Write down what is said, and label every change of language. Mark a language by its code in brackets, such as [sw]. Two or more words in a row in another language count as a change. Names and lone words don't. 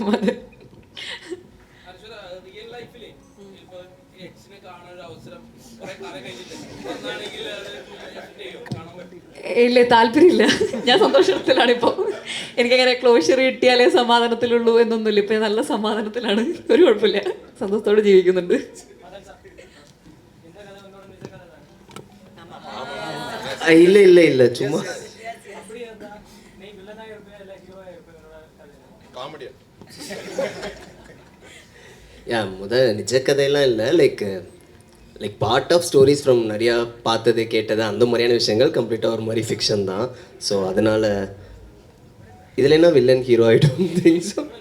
[ml] മദൻ ഇല്ല, താല്പര്യമില്ല. ഞാൻ സന്തോഷത്തിലാണ് ഇപ്പോൾ. എനിക്കങ്ങനെ ക്ലോഷർ കിട്ടിയാലേ സമാധാനത്തിലുള്ളൂ എന്നൊന്നുമില്ല. ഇപ്പം നല്ല സമാധാനത്തിലാണ്, ഒരു കുഴപ്പമില്ല, സന്തോഷത്തോടെ ജീവിക്കുന്നുണ്ട്. ഇല്ല ഇല്ല ഇല്ല ചുമ്മാ [ta] நிஜ கதையெல்லாம் இல்லை. [en] like part of stories from [ta] நிறையா பார்த்தது கேட்டது அந்த மாதிரியான விஷயங்கள் கம்ப்ளீட்டாக ஒரு மாதிரி ஃபிக்ஷன் தான். ஸோ அதனால் இதில் என்ன வில்லன் ஹீரோ ஆகிடும் திங்ஸ்.